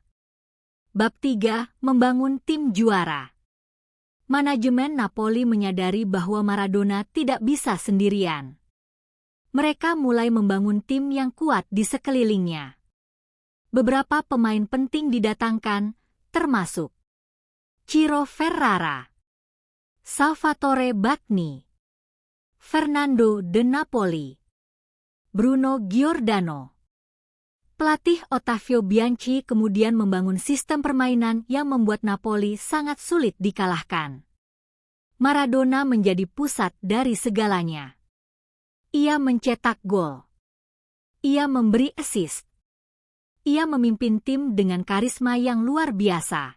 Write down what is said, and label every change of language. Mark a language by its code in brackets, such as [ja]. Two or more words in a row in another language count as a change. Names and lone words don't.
[id] Bab 3, membangun tim juara. Manajemen Napoli menyadari bahwa Maradona tidak bisa sendirian. Mereka mulai membangun tim yang kuat di sekelilingnya. Beberapa pemain penting didatangkan, termasuk Ciro Ferrara, Salvatore Bagni, Fernando De Napoli, Bruno Giordano. Pelatih Ottavio Bianchi kemudian membangun sistem permainan yang membuat Napoli sangat sulit dikalahkan. Maradona menjadi pusat dari segalanya. Ia mencetak gol. Ia memberi assist. Ia memimpin tim dengan karisma yang luar biasa.